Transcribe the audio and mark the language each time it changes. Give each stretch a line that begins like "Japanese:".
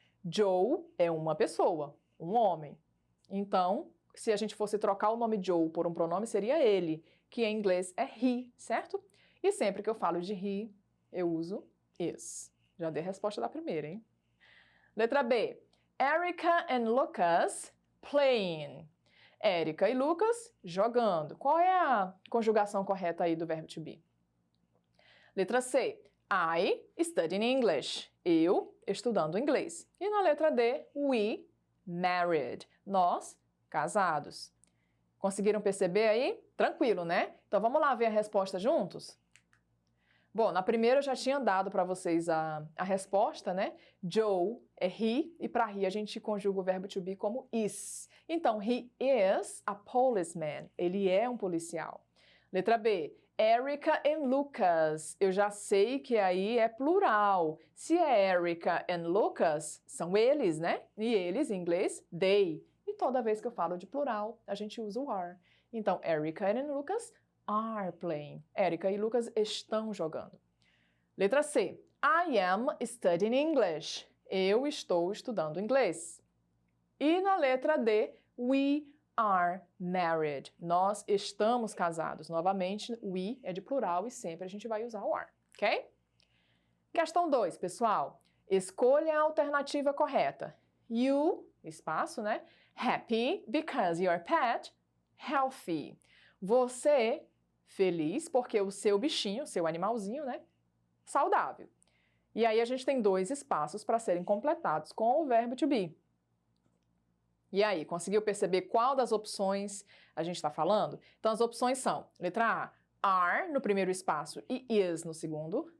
Portuguese: Joe é uma pessoa, um homem. Então, se a gente fosse trocar o nome Joe por um pronome, seria ele, que em inglês é he, certo? E sempre que eu falo de he, eu uso is. Já dei a resposta da primeira, hein? Letra B.
English: Erica and Lucas playing.
Portuguese: Erica e Lucas jogando. Qual é a conjugação correta aí do verbo to be? Letra C.
English: I studying English.
Portuguese: Eu estudando inglês. E na letra D,
English: we married.
Portuguese: Nós casados. Conseguiram perceber aí? Tranquilo, né? Então vamos lá ver a resposta juntos? Bom, na primeira eu já tinha dado para vocês a resposta, né? Joe é he e para he a gente conjuga o verbo to be como is. Então,
English: he is a policeman.
Portuguese: Ele é um policial. Letra B. Erica and Lucas. Eu já sei que aí é plural. Se é Erica and Lucas, são eles, né? E eles, em inglês, they. E toda vez que eu falo de plural, a gente usa o are.
English: Então, Erica and Lucas are playing.
Portuguese: Erica e Lucas estão jogando. Letra C.
English: I am studying English.
Portuguese: Eu estou estudando inglês. E na letra D,
English: we are married.
Portuguese: Nós estamos casados. Novamente, we é de plural e sempre a gente vai usar o are, ok? Questão 2, pessoal. Escolha a alternativa correta. You, espaço, né?
English: Happy because your pet healthy.
Portuguese: Você feliz porque o seu bichinho, seu animalzinho, né? Saudável. E aí a gente tem 2 espaços para serem completados com o verbo to be. E aí, conseguiu perceber qual das opções a gente está falando? Então, as opções são, letra A, are no primeiro espaço e is no segundo.